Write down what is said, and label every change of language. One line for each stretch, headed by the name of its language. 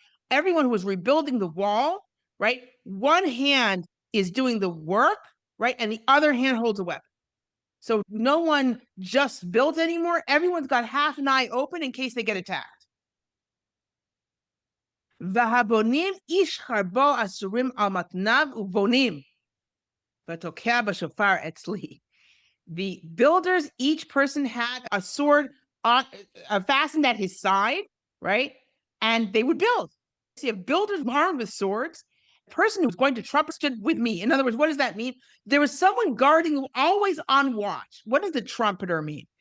English: Everyone who was rebuilding the wall, right? One hand is doing the work, right? And the other hand holds a weapon. So no one just built anymore. Everyone's got half an eye open in case they get attacked.
Hebrew: והבונים איש חרבו אסורים על מתניו ובונים ותוקע בשופר אצלי.
English: The builders, each person had a sword fastened at his side, right? And they would build. So you have builders armed with swords. The person who was going to trumpet stood with me. In other words, what does that mean? There was someone guarding, always on watch. What does the trumpeter mean?